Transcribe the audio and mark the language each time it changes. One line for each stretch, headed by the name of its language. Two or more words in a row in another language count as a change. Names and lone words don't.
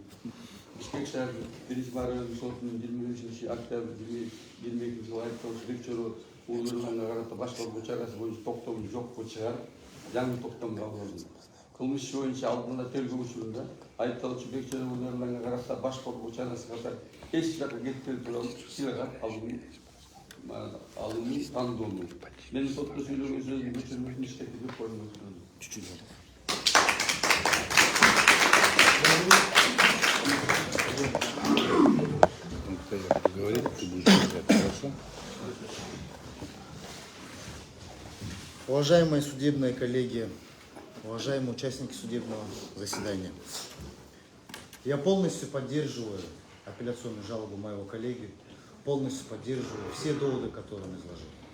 Kyrgyz: Бишкек шаардык биринчи маарабелик сотунун 25 октябрь 2022 жылы айыпталуучу Бекчаров Уулу-Эрланга карата башкаруу чарасы боюнча токтомду жокко чыгарып, жаңы токтом кабыл алды. Кылмыш иши боюнча алдын ала тергөө учурунда айыпталуучу Бекчаров Уулу-Эрланга карата башкаруу чарасы катар эч жакка кетпөө тууралуу сыйлагат алымы тандоону. Мен сотто сүйлөгөн сөздүн көчүрмөсүн иштетип деп коюм.
Russian: Говорит, ты будешь говорить, хорошо? Уважаемые судебные коллеги, уважаемые участники судебного заседания, я полностью поддерживаю апелляционную жалобу моего коллеги, полностью поддерживаю все доводы, которые он изложил.